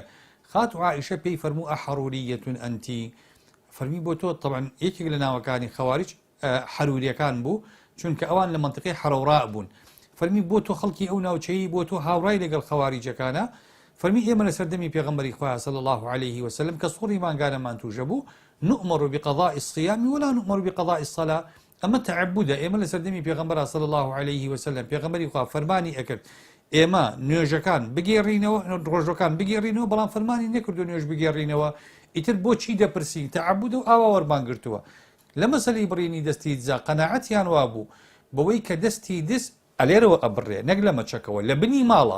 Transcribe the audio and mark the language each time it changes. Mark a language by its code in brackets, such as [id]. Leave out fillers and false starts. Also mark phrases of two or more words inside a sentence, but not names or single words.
[ckb] خاتو عائیشە پێی فەرموو [ar] ئەحەڕوریەتون ئەنتی، [ckb] فەرمی بۆ تۆ. طبعا یەکێک لە ناوەکانی خەواریج حەروریەکان بوو، چونکە ئەوان لە منتقی حەرەوڕا بوون. فەرمی بۆ تۆ خەڵکی ئەو ناوچەیی، بۆ تۆ هاوڕای لەگەڵ خەواریجەکانە. فەرمی ئێمە لە سەردەمی پێغەمبەری خوا [ar] صلی الله عليه وسلم [ckb] کە سوڕی مانگانەمان تووشە بوو، [ar] نؤمر بقضاء الصيام ولا نؤمر بقضاء الصلاة. [ckb] ئەمە تەعەبودە. ئێمە لە سەردەمی پێغەمبەر [ar] صلی الله عليه وسلم [ckb] پێغەمبەری خوا فەرمانی ئەکرد ئێمە نوێژەکان بگێڕینەوە، ڕۆژەکان بگێڕینەوە، بەڵام فەرمانی نەکردو نوێژ بگێڕینەوە. ئیتر بۆچی دەپرسی؟ تەعەبودە و ئاوا وەربانگرتووە. لە مەسەلەی بڕینی دەستی جا قەناعەتیان وابوو بەوەی کە دەستی دست ئەلێرەوە ئەبڕێ، نەک لە مەچەکەوە لە بنی ماڵە.